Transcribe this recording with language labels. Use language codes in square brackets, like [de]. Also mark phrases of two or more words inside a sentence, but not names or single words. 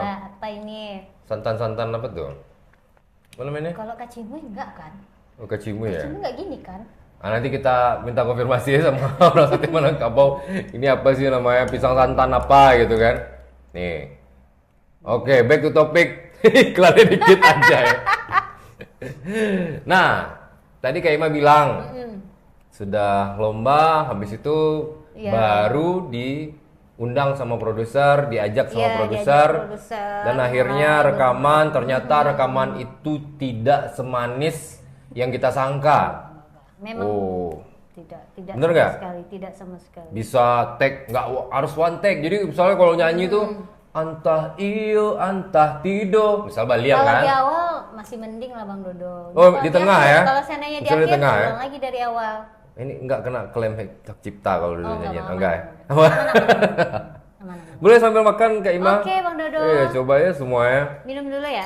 [id] coba? Apa ini? Santan-santan apa tuh? Apa namanya? Kalau kacimui enggak kan? Oh, kacimu ya? Kacimui enggak gini kan? Nah, nanti kita minta konfirmasi ya sama orang sate Minangkabau. Ini apa sih namanya, pisang santan apa gitu kan? Nih. Oke, [en] back to topic. [id] Iklannya dikit aja ya. Nah, tadi Kak Ima bilang sudah lomba, habis itu Iya. baru diundang sama produser, diajak sama Iya, produser, diajak produser. dan akhirnya rekaman. Ternyata rekaman itu tidak semanis yang kita sangka. Memang Oh, tidak Bener sama nggak? sekali, tidak sama sekali. bisa take, nggak harus [en] one take. [id] Jadi misalnya kalau nyanyi tuh antah iyo, antah tido, misal Baliang Kalau kan? di awal masih mending lah Bang Dodo. Oh, Kalau di tengah ya? Kalau seandainya di Misalnya di akhir, tengah ya? ulang lagi dari awal. Ini nggak kena klaim hak cipta kalau dulu Oh, nyanyian, nggak enggak ya? Aman. Boleh sambil makan Kak Ima? Oke Bang Dodo. Iya, coba ya semuanya. Minum dulu ya.